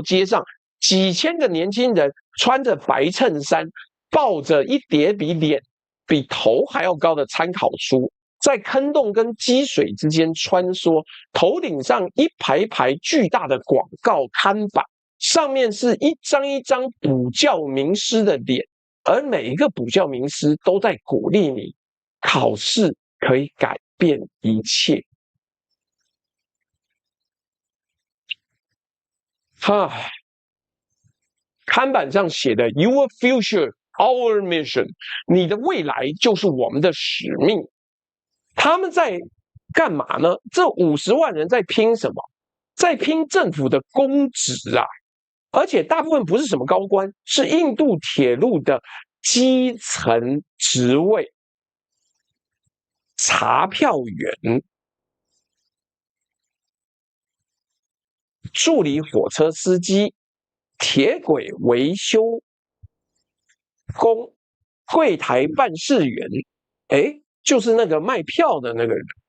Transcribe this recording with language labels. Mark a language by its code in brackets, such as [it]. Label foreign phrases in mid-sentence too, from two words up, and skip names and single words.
[zh] 街上，幾千個年輕人穿着白襯衫，抱着一疊比頭還要高的參考書，在坑洞跟積水之間穿梭，頭頂上一排排巨大的廣告看板，上面是一張一張補教名師的臉，而每一個補教名師都在鼓勵你，考試可以改變一切。看板上寫的 [en] Your future, our mission， [zh] 你的未來就是我們的使命。他們在幹嘛呢？這50萬人在拼什麼？在拼政府的公職啊！而且大部分不是什麼高官，是印度鐵路的基層職位，查票員、助理火車司機、鐵軌維修工、櫃台辦事員，就是那個賣票的那個人。